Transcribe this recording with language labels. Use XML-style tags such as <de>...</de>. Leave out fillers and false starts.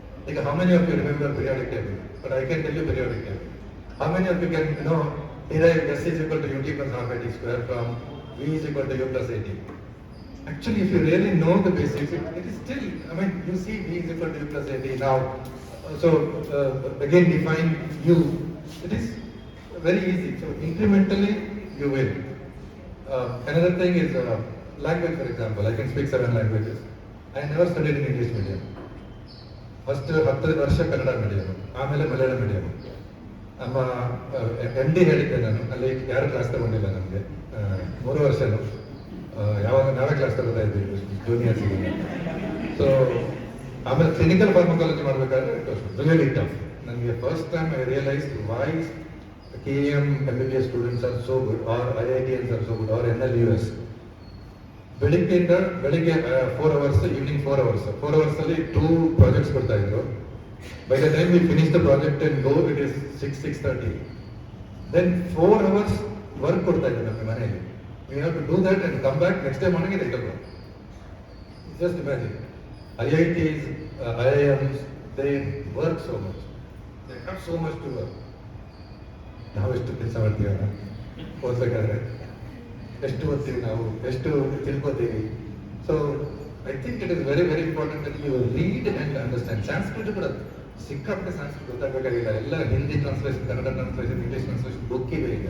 <kn>ಈಗ</kn> <en>How many of you remember periodic table? But I can tell you periodic table. How many of you can derive S is equal to ut plus half at square from V is equal to u plus 18? Actually, if you really know the basics, it is still, I mean, you see V is equal to u plus 18 now. So again define u. It is very easy. So incrementally you will. Another thing is language, for example. I can speak 7 languages. I never studied in English medium.</en> <kn>First 10 ವರ್ಷ Kannada medium, ಆಮೇಲೆ Malayalam medium. ನಮ್ಮ MD ಹೇಳಿದ್ದೆ ನಾನು, ಅಲ್ಲಿ ಯಾರು class ತಗೊಂಡಿಲ್ಲ ನಮಗೆ 3 ವರ್ಷನು. ಯಾವಾಗ ನಾವೇ ಕ್ಲಾಸ್ ತಗೋತಾ ಇದ್ವಿ ಜೂನಿಯರ್ಸ್ಗೆ. ಸೊ ಆಮೇಲೆ ಕ್ಲಿನಿಕಲ್ ಫಾರ್ಮಕಾಲಜಿ ಮಾಡಬೇಕಾದ್ರೆ</kn> <en>It was really tough.</en> <kn>ನನಗೆ</kn> <en>First time I realise why KM MBBS students are so good, or IITians are so good, or NLUS.</en> <kn>ಬೆಳಿಗ್ಗೆ</kn> <en>4 hours, evening 4 hours.</en> <kn>4 hours ಅಲ್ಲಿ 2 ಪ್ರಾಜೆಕ್ಟ್ಸ್ ಕೊಡ್ತಾ ಇದ್ರು.</kn> <en>By the time we finish the project and go, it is 6:30. Then 4 hours work</en> <kn>ಕೊಡ್ತಾ ಇದ್ರು ನಮ್ಮ ಮನೆಯಲ್ಲಿ.</kn> <en>We have to do that and come back next day morning at 8 o'clock. Just imagine. IITs, IIMs, they work so much. They have so much to work.</en> <kn>ನಾವು ಎಷ್ಟು ಕೆಲಸ ಮಾಡ್ತೀವಿ, ಓದ್ಬೇಕಾದ್ರೆ ಎಷ್ಟು ಓದ್ತೀವಿ, ನಾವು ಎಷ್ಟು ತಿಳ್ಕೊತೀವಿ.</kn> <en>So I think it is very very important that you read and understand.</en> <kn>Sanskrit ಕೂಡ ಸಿಕ್ಕಾಪಟ್ಟೆ ಸಂಸ್ಕೃತ ಗೊತ್ತಾಗಬೇಕಾಗಿಲ್ಲ. ಎಲ್ಲ Hindi translation, Kannada translation, English translation book ಇದೆ.</kn>